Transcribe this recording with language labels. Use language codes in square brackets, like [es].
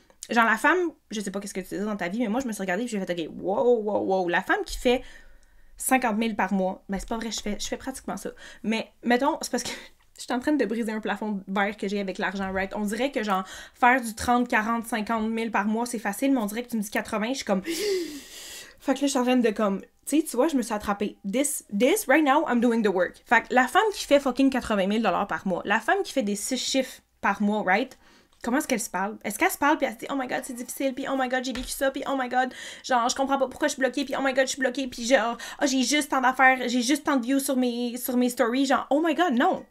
[fr] Genre la femme, je sais pas qu'est-ce que tu dis dans ta vie, mais moi je me suis regardée et j'ai fait ok, wow, la femme qui fait 50 000 par mois, ben c'est pas vrai, je fais pratiquement ça. Mais mettons, c'est parce que je suis en train de briser un plafond vert que j'ai avec l'argent, right? On dirait que genre faire du 30, 40, 50 000 par mois c'est facile, mais on dirait que tu me dis 80, je suis comme... Fait que là, je suis en train de comme, tu vois, je me suis attrapée. [en] This, right now, I'm doing the work. [fr] Fait que la femme qui fait fucking 80 000 $ par mois, la femme qui fait des 6 chiffres par mois, right? Comment est-ce qu'elle se parle? Est-ce qu'elle se parle puis elle se dit « Oh my God, c'est difficile » puis « Oh my God, j'ai vécu ça » puis « Oh my God, genre, je comprends pas pourquoi je suis bloquée » puis « Oh my God, je suis bloquée » puis genre « Oh, j'ai juste tant d'affaires, j'ai juste tant de views sur mes stories » genre « Oh my God, non!